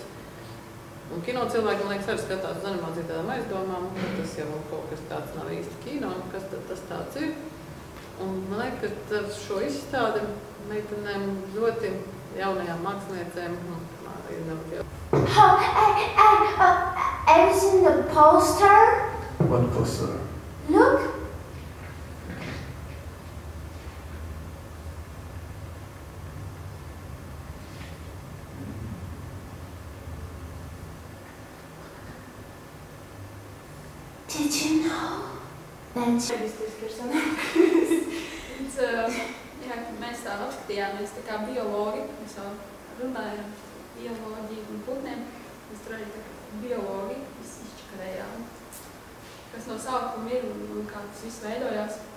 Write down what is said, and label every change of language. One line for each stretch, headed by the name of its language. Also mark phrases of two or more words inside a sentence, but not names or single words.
Latvian: Un kino cilvēki, man liekas, arī skatās uz animāciju tādām aizdomām, ka tas jau kaut kas tāds nav īsti kino, kas tad tas tāds ir. Un man liekas, ka ar šo izstādi meitenēm ļoti jaunajām māksliniecēm, ir ļoti jau.
English: Have you seen the poster? What poster? Look. Did you know that...
Latvian: Mēs tā apskatījāmies tā kā biologi, mēs jau runājam bioloģiju un putniem, mēs tur arī tā kā biologi izčakarējām, kas no sākuma ir un kā tas viss veidojās.